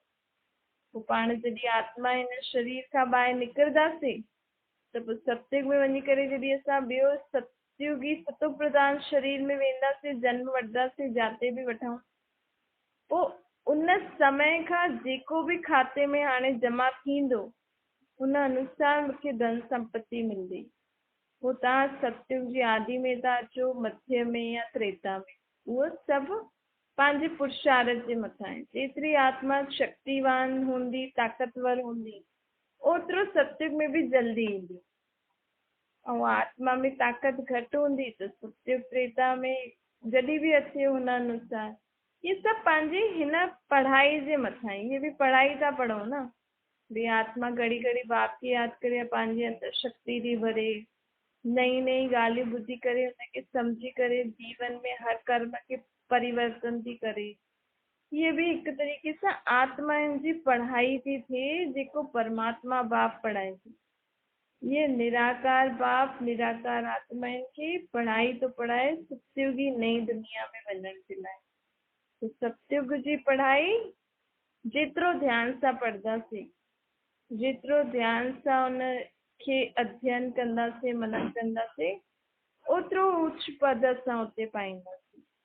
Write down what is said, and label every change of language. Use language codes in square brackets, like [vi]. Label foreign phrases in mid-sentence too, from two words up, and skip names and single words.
[sd] पोइ पाण जॾहिं आत्मा हिन शरीर खां ॿाहिरि निकिरंदासीं त पोइ सतयुग में वञी करे जॾहिं असां ॿियो सतयुगी सतो प्रधान शरीर में वेंदासीं, जन्म वठंदासीं, जाते बि वठूं, पोइ उन समय खां जेको बि खाते में हाणे जमा थींदो उन अनुसार मूंखे धन संपत्ति मिलंदी। पोइ तव्हां सतयुग जी आदि में था अचो, मध्य में या त्रेता में, उहो सभु पंहिंजे पुरुषार्थ जे मथां आहे। जेतिरी आत्मा शक्तिवान हूंदी, ताक़तवर हूंदी, ओतिरो सतयुग में बि जल्दी ईंदी। ऐं आत्मा में ताक़त घटि हूंदी त सतयुग त्रेता में जॾहिं बि अचे हुन अनुसार। इहे सभु पंहिंजी हिन पढ़ाई जे मथां आहे। इहे बि पढ़ाई था पढ़ो न, भई आत्मा घड़ी घड़ी बाप खे यादि करे पंहिंजे अंदरि शक्ति थी भरे, नई नई ॻाल्हियूं ॿुधी करे हुनखे सम्झी करे जीवन में हर कर्म खे परिवर्तन थी करे। इहे बि हिकु तरीक़े सां आत्माउनि जी पढ़ाई थी थिए जेको परमात्मा बाप पढ़ाए थी। ये निराकार बाप निराकार आत्माउनि खे पढ़ाई थो पढ़ाए सतयुगी नई दुनिया में वञण जे लाइ। तो सतयुग जी पढ़ाई जेतिरो ध्यान सां पढ़ंदासीं, जेतिरो ध्यान सां उन खे अध्ययन कंदासीं, मनन कंदासीं, ओतिरो उच्च पद असां उते पाईंदासीं।